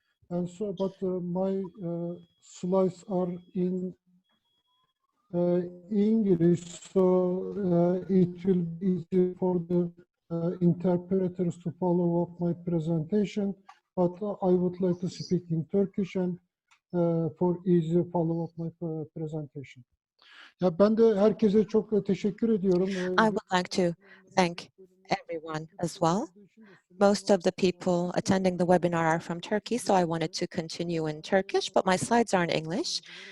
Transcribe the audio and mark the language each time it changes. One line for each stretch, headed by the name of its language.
English: And so, but my slides are in English, so it will be easy for the interpreters to follow up my presentation. But I would like to speak in Turkish and for easy follow up my presentation.
Turkish: Ya ben de herkese çok teşekkür ediyorum.
English: I would like to thank everyone as well. Most of the people attending the webinar are from Turkey, so I wanted to continue in Turkish, but my slides are in English.